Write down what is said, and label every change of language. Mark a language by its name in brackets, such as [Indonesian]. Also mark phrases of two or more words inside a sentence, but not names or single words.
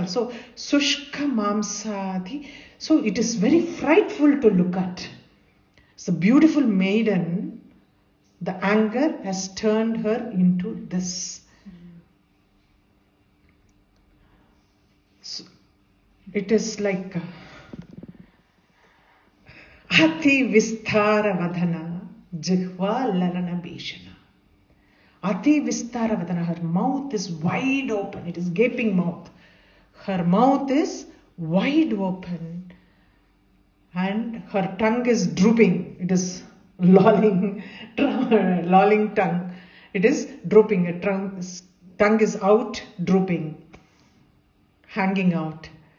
[Sanskrit] So, शुष्क मांसादि. [English] So, it is very frightful to look at. It's a beautiful maiden. The anger has turned her into this. So, it is like [Sanskrit] अति विस्तार वदना जिह्वा ललना भीषणा. अति विस्तार वदना. [English] Her mouth is wide open. It is gaping mouth. Her mouth is wide open. And her tongue is drooping. It is lolling tongue. It is drooping. A tongue is out, drooping, hanging out.